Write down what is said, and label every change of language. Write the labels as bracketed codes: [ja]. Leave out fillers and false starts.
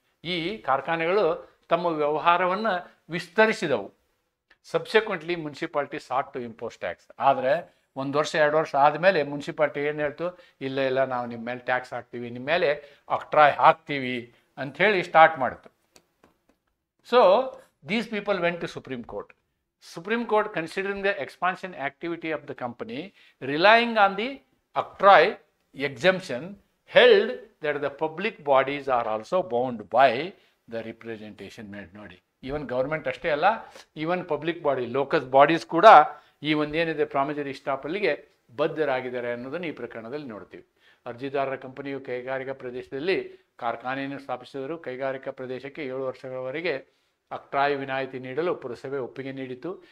[kn] ಈ ಕಾರ್ಖಾನೆಗಳು ತಮ್ಮ ವ್ಯವಹಾರವನ್ನು ವಿಸ್ತರಿಸಿದವು. [en] Subsequently municipality sought to impose tax. [kn] ಆದರೆ 1 ವರ್ಷ 2 ವರ್ಷ ಆದಮೇಲೆ ಮುನ್ಸಿಪಾಲ್ಟಿ ಏನು ಹೇಳ್ತು, ಇಲ್ಲ ನಾವು ನಿಮ್ಮ ಮೇಲೆ ಟ್ಯಾಕ್ಸ್ ಹಾಕ್ತೀವಿ, ನಿಮ್ಮ ಮೇಲೆ ಅಕ್ಟ್ರಾಯ್ ಹಾಕ್ತೀವಿ ಅಂಥೇಳಿ ಸ್ಟಾರ್ಟ್ ಮಾಡಿತು. [en] So these people went to supreme court. Supreme Court, considering the expansion activity of the company, relying on the octroi exemption, held that the public bodies are also bound by the representation made. [kn] ನೋಡಿ, even government ಅಷ್ಟೇ ಅಲ್ಲ, even public body, locus bodies ಕೂಡ ಈ ಒಂದೇನಿದೆ promissory ಎಸ್ಟಾಪಲ್ಗೆ ಬದ್ಧರಾಗಿದ್ದಾರೆ ಅನ್ನೋದನ್ನು ಈ ಪ್ರಕರಣದಲ್ಲಿ ನೋಡ್ತೀವಿ. ಅರ್ಜಿದಾರರ ಕಂಪನಿಯು ಕೈಗಾರಿಕಾ ಪ್ರದೇಶದಲ್ಲಿ ಕಾರ್ಖಾನೆಯನ್ನು ಸ್ಥಾಪಿಸಿದರು. ಕೈಗಾರಿಕಾ ಪ್ರದೇಶಕ್ಕೆ 7 ವರ್ಷಗಳವರೆಗೆ ಅಕ್ಟ್ರಾಯ್ ವಿನಾಯಿತಿ ನೀಡಲು ಪುರಸಭೆ ಒಪ್ಪಿಗೆ ನೀಡಿತು.